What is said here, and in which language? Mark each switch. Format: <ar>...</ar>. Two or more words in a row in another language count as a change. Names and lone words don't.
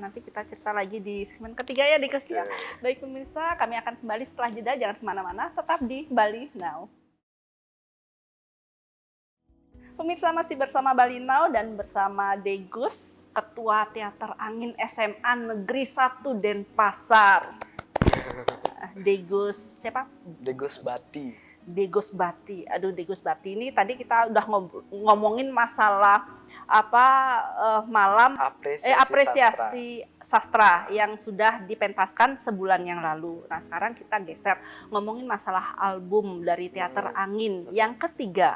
<id>Nanti kita cerita lagi di segmen ketiga ya Digos ya. Baik pemirsa, kami akan kembali setelah jeda, jangan kemana-mana, tetap di Bali Now. Pemirsa masih bersama Bali Now dan bersama Degus, Ketua Teater Angin SMA Negeri 1 Denpasar. Degus siapa? Degus Bati. Degus Bati. Aduh, Degus Bati ini tadi kita udah ngomongin masalah malam apresiasi sastra yang sudah dipentaskan sebulan yang lalu. Nah, sekarang kita geser ngomongin masalah album dari Teater Angin yang ketiga.</id>